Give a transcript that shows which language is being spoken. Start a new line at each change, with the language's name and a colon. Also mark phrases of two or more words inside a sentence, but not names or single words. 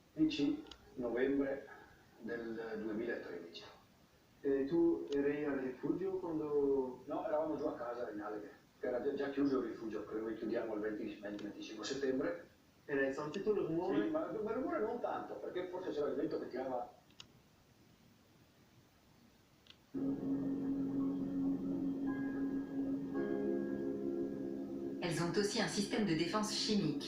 Italian: 15 novembre del 2013. E tu eri al rifugio quando... No, eravamo giù a casa in Aleghe, che era già chiuso il rifugio, che noi chiudiamo il 20-25 settembre. E hai sentito il rumore? Sì, ma il rumore non tanto, perché forse c'era il vento che tirava...
French: Elles ont aussi un système de défense chimique.